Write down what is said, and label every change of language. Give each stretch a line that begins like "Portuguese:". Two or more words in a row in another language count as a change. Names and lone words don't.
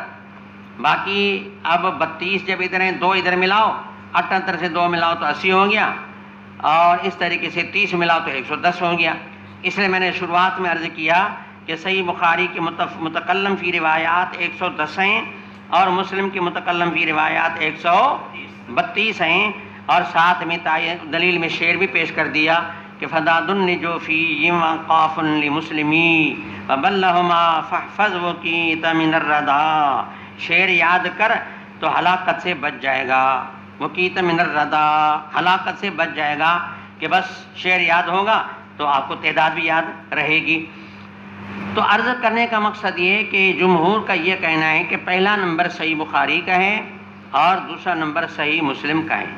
Urdu: باقی اب 32 جب ادھر ہیں 2 ادھر ملاؤ، 78 سے 2 ملاؤ تو 80 ہو گیا، اور اس طریقے سے 30 ملاؤ تو 110 ہو گیا. اس لیے میں نے شروعات میں عرض کیا کہ صحیح بخاری کے متکلم فی روایات 110 ہیں اور مسلم کی متکلم فی روایات 132 ہیں، اور ساتھ میں دلیل میں شعر بھی پیش کر دیا کہ
Arabic: فداد النجو فی وقاف لمسلمی وبلہما فاحفظ وکیت من الردا،
Urdu: شعر یاد کر تو ہلاکت سے بچ جائے گا،
Arabic: وکیت من الردا،
Urdu: ہلاکت سے بچ جائے گا، کہ بس شعر یاد ہوگا تو آپ کو تعداد بھی یاد رہے گی۔ تو عرض کرنے کا مقصد یہ ہے کہ جمہور کا یہ کہنا ہے کہ پہلا نمبر صحیح بخاری کا ہے اور دوسرا نمبر صحیح مسلم کا ہے۔